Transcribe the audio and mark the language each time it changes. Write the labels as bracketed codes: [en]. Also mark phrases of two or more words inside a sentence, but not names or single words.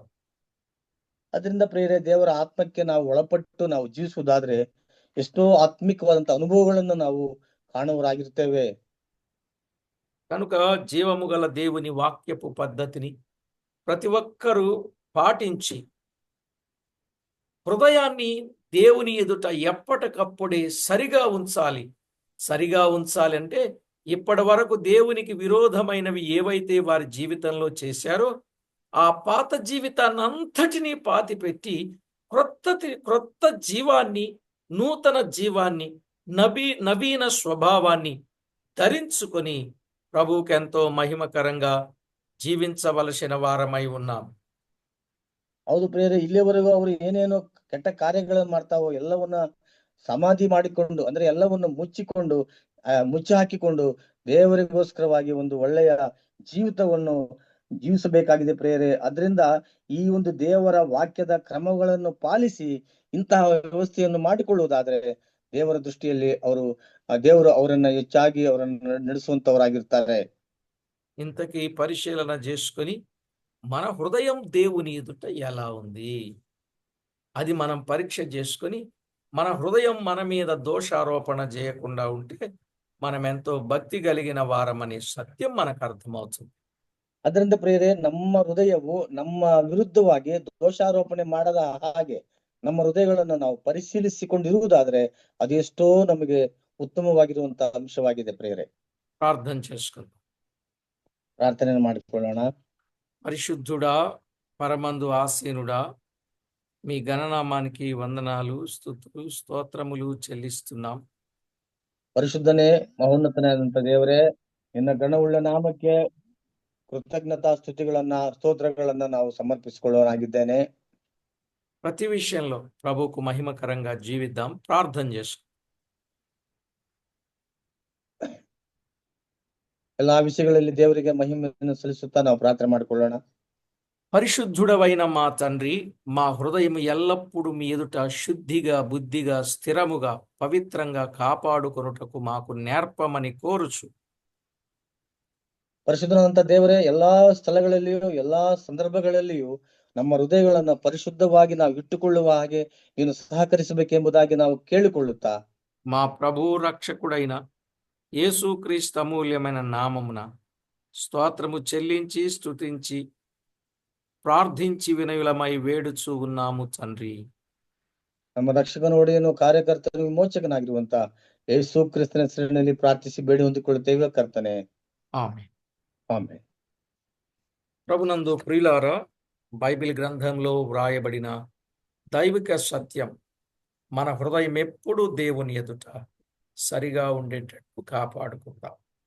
[kn] ಅದರಿಂದ ಪ್ರಿಯರೇ, ದೇವರ ಆತ್ಮಕ್ಕೆ ನಾವು ಒಳಪಟ್ಟು ನಾವು ಜೀವಿಸುವುದಾದ್ರೆ ಎಷ್ಟೋ ಆತ್ಮಿಕವಾದಂತ ಅನುಭವಗಳನ್ನು ನಾವು ಕಾಣುವರಾಗಿರ್ತೇವೆ. [te] కనుక జీవము గల దేవుని వాక్యపు పద్ధతిని ప్రతి ఒక్కరూ పాటించి హృదయాన్ని దేవుని ఎదుట ఎప్పటికప్పుడే సరిగా ఉంచాలి అంటే ఇప్పటి వరకు దేవునికి విరోధమైనవి ఏవైతే వారి జీవితంలో చేశారో ఆ పాత జీవితాన్ని అంతటినీ పాతిపెట్టి క్రొత్త జీవాన్ని, నూతన జీవాన్ని, నవీన స్వభావాన్ని ధరించుకొని ప్రభువుకెంతో మహిమకరంగా జీవించవలసిన వారమై ఉన్నాం. [kn] ಹೌದು ಪ್ರಿಯರೇ, ಇಲ್ಲಿವರೆಗೂ ಅವರು ಏನೇನೋ ಕೆಟ್ಟ ಕಾರ್ಯಗಳನ್ನು ಮಾಡ್ತಾವೋ ಎಲ್ಲವನ್ನ ಸಮಾಧಿ ಮಾಡಿಕೊಂಡು, ಅಂದ್ರೆ ಎಲ್ಲವನ್ನು ಮುಚ್ಚಿ ಹಾಕಿಕೊಂಡು ದೇವರಿಗೋಸ್ಕರವಾಗಿ ಒಂದು ಒಳ್ಳೆಯ ಜೀವಿತವನ್ನು ಜೀವಿಸಬೇಕಾಗಿದೆ ಪ್ರಿಯರೇ. ಅದರಿಂದ ಈ ಒಂದು ದೇವರ ವಾಕ್ಯದ ಕ್ರಮಗಳನ್ನು ಪಾಲಿಸಿ ಇಂತಹ ವ್ಯವಸ್ಥೆಯನ್ನು ಮಾಡಿಕೊಳ್ಳುವುದಾದ್ರೆ ದೇವರ ದೃಷ್ಟಿಯಲ್ಲಿ ದೇವರು ಅವರನ್ನ ಹೆಚ್ಚಾಗಿ ಅವರನ್ನು ನಡೆಸುವಂತವರಾಗಿರ್ತಾರೆ. [te] ఇంతకీ పరిశీలన చేసుకొని మన హృదయం దేవుని ఎదుట ఎలా ఉంది, అది మనం పరీక్ష చేసుకొని మన హృదయం మన మీద దోషారోపణ చేయకుండా ఉంటే మనం ఎంతో భక్తి కలిగిన వారమనే సత్యం మనకు అర్థమవుతుంది. [kn] ಅದರಿಂದ ಪ್ರಿಯರೇ, ನಮ್ಮ ಹೃದಯವು ನಮ್ಮ ವಿರುದ್ಧವಾಗಿ ದೋಷಾರೋಪಣೆ ಮಾಡದ ಹಾಗೆ ನಮ್ಮ ಹೃದಯಗಳನ್ನು ನಾವು ಪರಿಶೀಲಿಸಿಕೊಂಡಿರುವುದಾದ್ರೆ ಅದೆಷ್ಟೋ ನಮಗೆ ಉತ್ತಮವಾಗಿರುವಂತಹ ಅಂಶವಾಗಿದೆ ಪ್ರಿಯರೇ. [te] ప్రార్థన చేసుకుందాం. [kn] ಪ್ರಾರ್ಥನೆ ಮಾಡಿಕೊಳ್ಳೋಣ. [te] పరిశుద్ధుడా, పరమందు ఆసీనుడా, మీ గణనామానికి వందనాలు, స్తుతులు, స్తోత్రములు చెల్లిస్తున్నాం. [kn] ಪರಿಶುದ್ಧನೇ, ಮಹೋನ್ನತನಾದಂತ ದೇವರೇ, ನಿನ್ನ ಗಣವುಳ್ಳ ನಾಮಕ್ಕೆ ಕೃತಜ್ಞತಾ ಸ್ತೋತ್ರಗಳನ್ನ ನಾವು ಸಮರ್ಪಿಸಿಕೊಳ್ಳೋನಾಗಿದ್ದೇನೆ. [te] ప్రతి విషయంలో ప్రభువుకు మహిమకరంగా జీవిద్దాం. ప్రార్థన చేసుకుందాం. [kn] ಎಲ್ಲಾ ವಿಷಯಗಳಲ್ಲಿ ದೇವರಿಗೆ ಮಹಿಮೆಯನ್ನು ಸಲ್ಲಿಸುತ್ತಾ ನಾವು ಪ್ರಾರ್ಥನೆ ಮಾಡಿಕೊಳ್ಳೋಣ. [te] పరిశుద్ధుడవైన మా తండ్రి, మా హృదయం ఎల్లప్పుడూ మీ ఎదుట శుద్ధిగా, బుద్ధిగా, స్థిరముగా, పవిత్రంగా కాపాడుకొనుటకు మాకు నేర్పమని కోరుచు. [kn] ಪರಿಶುದ್ಧನಾದಂತ ದೇವರೇ, ಎಲ್ಲಾ ಸ್ಥಳಗಳಲ್ಲಿಯೂ ಎಲ್ಲಾ ಸಂದರ್ಭಗಳಲ್ಲಿಯೂ ನಮ್ಮ ಹೃದಯಗಳನ್ನ ಪರಿಶುದ್ಧವಾಗಿ ನಾವು ಇಟ್ಟುಕೊಳ್ಳುವ ಹಾಗೆ ನೀನು ಸಹಕರಿಸಬೇಕೆಂಬುದಾಗಿ ನಾವು ಕೇಳಿಕೊಳ್ಳುತ್ತಾ, [te] మా ప్రభు రక్షకుడైన యేసుక్రీస్తు అమూల్యమైన నామమున స్తోత్రము చెల్లించి, స్తుతించి, ప్రార్థించి వినయులమై వేడుచూ ఉన్నాము తండ్రి. [kn] ನಮ್ಮ ರಕ್ಷಕನ ಒಡೆಯನು, ಕಾರ್ಯಕರ್ತನು, ವಿಮೋಚಕನಾಗಿರುವಂತ ಯೇಸು ಕ್ರಿಸ್ತನ ಹೆಸರಿನಲ್ಲಿ ಪ್ರಾರ್ಥಿಸಿ ಬೇಡಿ ಹೊಂದಿಕೊಳ್ಳುತ್ತೇವೆ ಕರ್ತನೆ. [te] ఆమేన్. [kn] ಆಮೆನ್. [te] ప్రభునందు ప్రియులారా, బైబిల్ గ్రంథంలో వ్రాయబడిన దైవిక సత్యం మన హృదయం ఎప్పుడూ దేవుని ఎదుట సరిగా ఉండేటట్టు కాపాడుకుందాం.